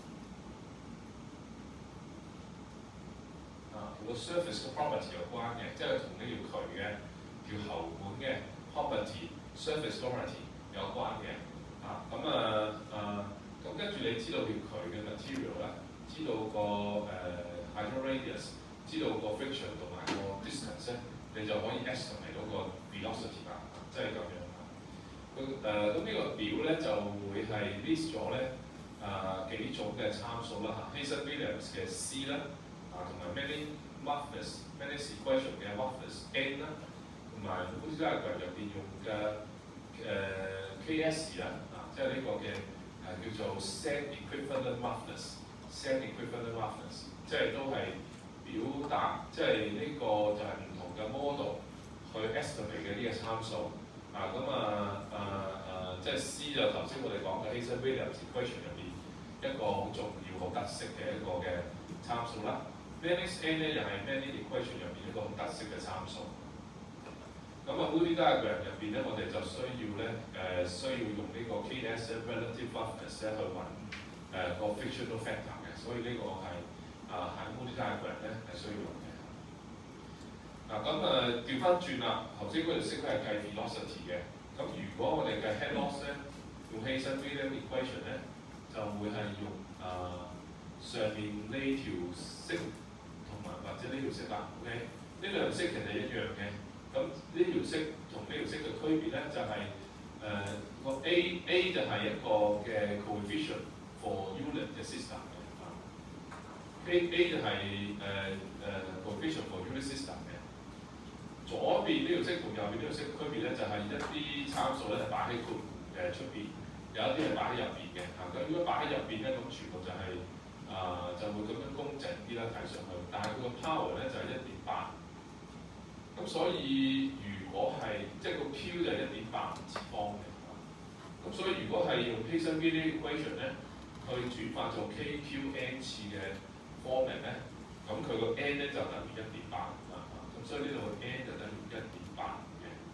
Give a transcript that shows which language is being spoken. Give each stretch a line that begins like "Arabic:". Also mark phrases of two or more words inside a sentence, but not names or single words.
Cantonese: 同個 surface 嘅 property 有關嘅，即係同呢條渠嘅條喉管嘅
English: property、surface property
Cantonese: 有關嘅。咁跟住你知道條渠嘅 material 咧，知道個
English: hydraulic radius，
Cantonese: 知道個 friction 同埋個 distance 咧，你就可以 estimate 到個 velocity 啦，即係咁樣。咁呢個表咧就會係 list 咗咧幾種嘅參數啦 Hazen-Williams 嘅 C 啦，同埋 Manning equation 嘅 roughness N 啦，同埋 multi-diagram 入邊用嘅KS 啦，即係呢個嘅叫做
English: set equivalent roughness， set equivalent roughness，
Cantonese: 即係都係表達，即係呢個就係唔同嘅 model 去 estimate 嘅呢個參數。即係 C 就頭先我哋講嘅 Hazen-Williams equation 入邊一個好重要、好特色嘅一個嘅參數啦。Manning's N 咧又係 Manning equation 入邊一個好特色嘅參數。multi-diagram 入邊咧，我哋就需要咧需要用呢個
English: KS relative roughness
Cantonese: 咧去揾個
English: frictional factor
Cantonese: 嘅，所以呢個係喺 multi-diagram 咧係需要用嘅。調翻轉啦，頭先嗰條式係計 velocity 嘅，咁如果我哋計
English: head loss
Cantonese: 咧，用 Hazen-Williams equation 咧，就會係用上面呢條式同埋或者呢條式啦 ，OK？呢兩條式其實一樣嘅。咁呢條式同呢條式嘅區別咧，就係個 A 就係一個嘅
English: coefficient for unit
Cantonese: 嘅 system 嘅A 就係
English: coefficient for unit system
Cantonese: 嘅。左邊呢條式同右邊呢條式嘅區別咧，就係一啲參數咧係擺喺括弧出邊，有一啲係擺喺入邊嘅。咁如果擺喺入邊咧，咁全部就係就會咁樣工整啲啦，睇上去。但係佢個 power 咧就係1.8。咁所以如果係即係個 Q 就係1.8次方嘅，咁所以如果係用 Hazen-Williams equation 咧，去轉化做 KQN 次嘅 format 咧，咁佢個 N 咧就等於1.8咁所以呢度個 N 就等於1.8嘅